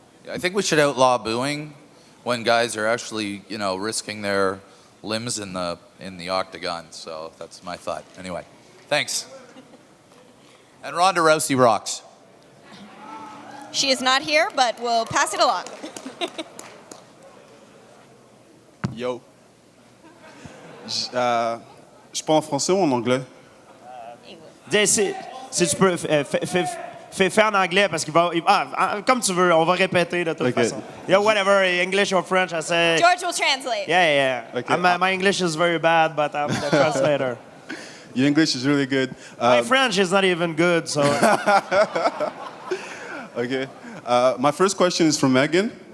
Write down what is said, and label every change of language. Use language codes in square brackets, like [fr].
[en] I think we should outlaw booing when guys are actually, risking their limbs in the octagon. So that's my thought. Anyway, thanks. And Ronda Rousey rocks. She is not here, but we'll pass it along. Yo. [fr] Je parle en français ou en anglais? Si tu peux, fais en anglais parce qu'il va. Comme tu veux, on va répéter de toute façon. [en] Yeah, whatever, English or French, I say. George will translate. Yeah. Okay. My English is very bad, but I'm the translator. Your English is really good. My French is not even good, so. Okay. My first question is from Megan.